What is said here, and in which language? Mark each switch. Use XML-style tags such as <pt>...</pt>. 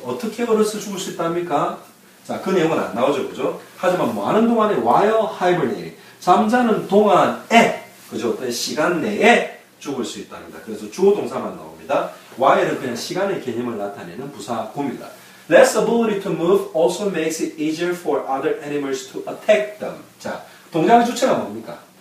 <ko>어떻게 얼어서 죽을 수 있답니까? 자, 그 내용은 안 나오죠, 그죠? 하지만 뭐 하는 동안에</ko> <en>while hibernating.</en> <ko>잠자는 동안에, 그죠? 어떤 시간 내에 죽을 수 있답니다. 그래서 주어 동사만 나옵니다. while은 그냥 시간의 개념을 나타내는 부사구입니다.</ko> <en>Less ability to move also makes it easier for other animals to attack them.</en> <ko>자, 동작의 주체가 뭡니까?</ko>